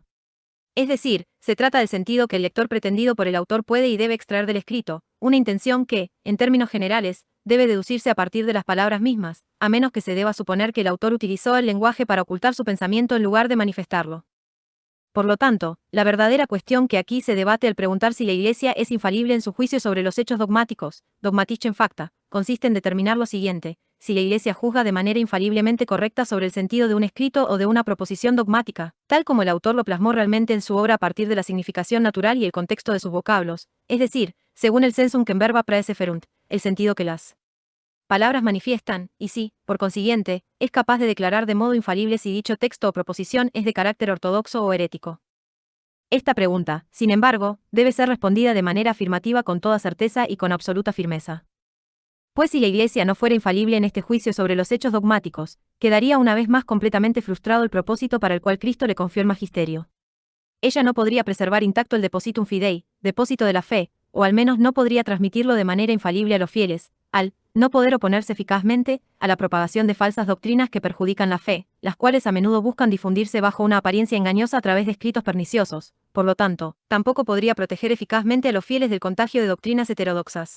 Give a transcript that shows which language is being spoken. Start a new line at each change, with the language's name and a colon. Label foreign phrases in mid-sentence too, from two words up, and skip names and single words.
Spanish: Es decir, se trata del sentido que el lector pretendido por el autor puede y debe extraer del escrito, una intención que, en términos generales, debe deducirse a partir de las palabras mismas, a menos que se deba suponer que el autor utilizó el lenguaje para ocultar su pensamiento en lugar de manifestarlo. Por lo tanto, la verdadera cuestión que aquí se debate al preguntar si la Iglesia es infalible en su juicio sobre los hechos dogmáticos,
Latin: dogmatische facta,
Spanish: consiste en determinar lo siguiente: si la Iglesia juzga de manera infaliblemente correcta sobre el sentido de un escrito o de una proposición dogmática, tal como el autor lo plasmó realmente en su obra a partir de la significación natural y el contexto de sus vocablos, es decir, según el
Latin: sensum que en verba praeseferunt,
Spanish: el sentido que las palabras manifiestan, y si, por consiguiente, es capaz de declarar de modo infalible si dicho texto o proposición es de carácter ortodoxo o herético. Esta pregunta, sin embargo, debe ser respondida de manera afirmativa con toda certeza y con absoluta firmeza. Pues si la Iglesia no fuera infalible en este juicio sobre los hechos dogmáticos, quedaría una vez más completamente frustrado el propósito para el cual Cristo le confió el magisterio. Ella no podría preservar intacto el
Latin: depositum fidei,
Spanish: depósito de la fe, o al menos no podría transmitirlo de manera infalible a los fieles, al no poder oponerse eficazmente a la propagación de falsas doctrinas que perjudican la fe, las cuales a menudo buscan difundirse bajo una apariencia engañosa a través de escritos perniciosos. Por lo tanto, tampoco podría proteger eficazmente a los fieles del contagio de doctrinas heterodoxas.